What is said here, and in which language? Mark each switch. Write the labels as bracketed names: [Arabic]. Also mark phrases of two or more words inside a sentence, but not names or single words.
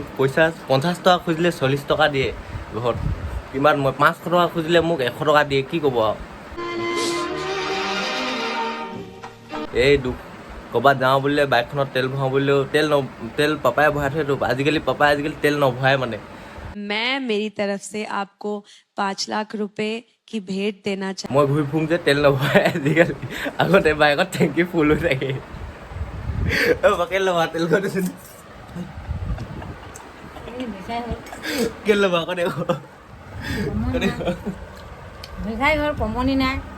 [Assamese] পইচা 50 টকা খুজিলে 40 টকা দিয়ে ঘৰত, কিমান মই 500 টকা খুজিলে মোক 100 টকা দিয়ে, কি ক'ব আৰু। এই দুখ। ক'ৰবাত যাওঁ বুলিলে বাইকখনত তেল ভৰাওঁ বুলিলেও তেল পাপাই ভৰাই থৈ দিব। আজিকালি পাপাই তেল নভৰাই মানে। [Hindi] मैं मेरी तरफ से आपको 5 लाख रुपए की भेंट देना चाहती [Assamese] মই ঘূৰি ফুৰোঁ যে তেল নভৰাই আজিকালি। আগতে বাইকত টেংকি ফুল হৈ থাকে। কেলে ল'বা তেল কৰিছোন, কেলে ল'বা আকৌ দেখ মিঠাই ঘৰ কমনি নাই,